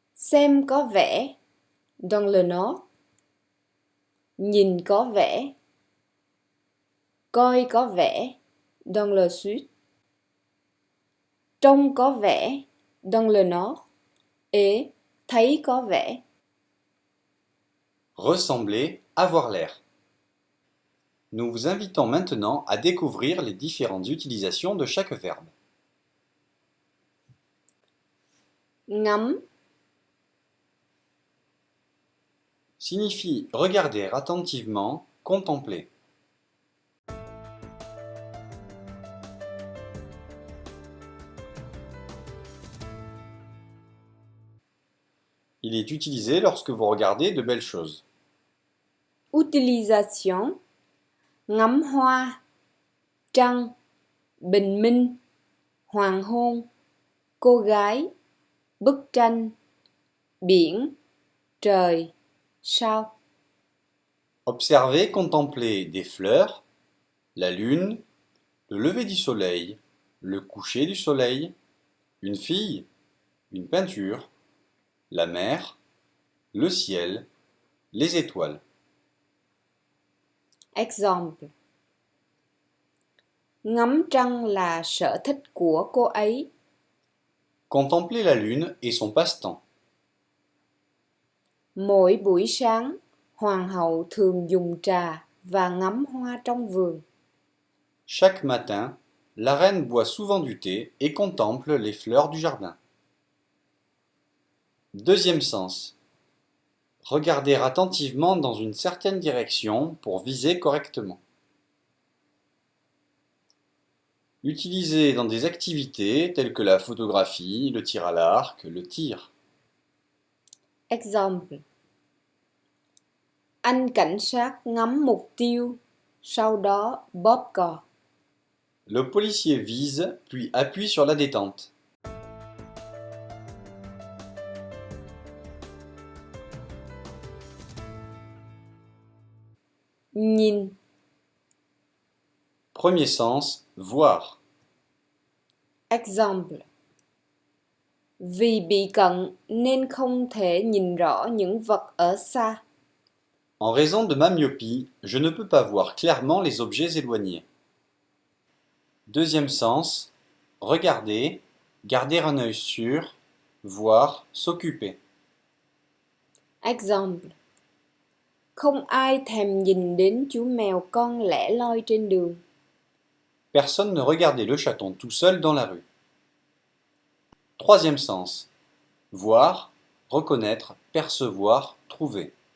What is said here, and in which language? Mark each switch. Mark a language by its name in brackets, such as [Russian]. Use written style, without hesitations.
[Vietnamese] xem có vẻ, [French] dans le nord, [Vietnamese] nhìn có vẻ, coi có vẻ, [French] dans le sud, [Vietnamese] trông có vẻ, [French] dans le nord et [Vietnamese] thấy có vẻ. [French] Ressembler, avoir l'air. Nous vous invitons maintenant à découvrir les différentes utilisations de chaque verbe. [Vietnamese] Ngắm, [French] Signifie regarder attentivement, contempler. Il est utilisé lorsque vous regardez de belles choses. [Vietnamese] utilisation, ngắm hoa, trăng, bình minh, hoàng hôn, cô gái, bức tranh, biển, trời, sao. [French] Observer, contempler des fleurs, la lune, le lever du soleil, le coucher du soleil, une fille, une peinture, la mer, le ciel, les étoiles. Exemple. [Vietnamese] Ngắm trăng là sở thích của cô ấy. [French] Contempler la lune est son passe-temps. [Vietnamese] Mỗi buổi sáng, hoàng hậu thường dùng trà và ngắm hoa trong vườn. [French] Chaque matin, la reine boit souvent du thé et contemple les fleurs du jardin. Deuxième sens. Regarder attentivement dans une certaine direction pour viser correctement. Utilisé dans des activités telles que la photographie, le tir à l'arc, le tir. Exemple. [Vietnamese] Anh cảnh sát ngắm mục tiêu, sau đó bóp cò. [French] Le policier vise, puis appuie sur la détente. [Vietnamese] Nhìn, [French] Premier sens, voir. exemple. [Vietnamese] Vì bị cận nên không thể nhìn rõ những vật ở xa. [French] En raison de ma myopie, je ne peux pas voir clairement les objets éloignés. Deuxième sens, regarder, garder un œil sur, voir, s'occuper. [English] Example. [Vietnamese] Không ai thèm nhìn đến chú mèo con lẻ loi trên đường. [French] Personne ne regardait le chaton tout seul dans la rue. Troisième sens, voir, reconnaître, percevoir, trouver.